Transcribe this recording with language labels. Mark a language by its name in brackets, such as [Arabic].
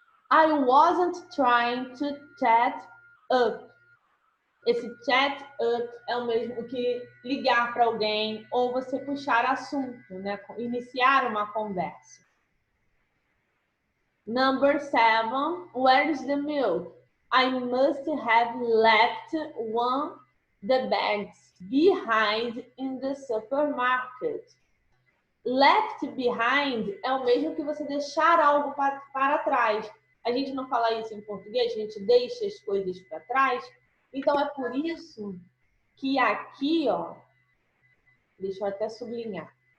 [English] I wasn't trying to chat up. [Portuguese] Esse chat up é o mesmo que ligar para alguém ou você puxar assunto, né? Iniciar uma conversa. [English] Number 7, where's the milk? I must have left the bags behind in the supermarket. [Portuguese] Left behind é o mesmo que você deixar algo para trás. A gente não fala isso em português, a gente deixa as coisas para trás. Então, é por isso que aqui, ó, deixa eu até sublinhar.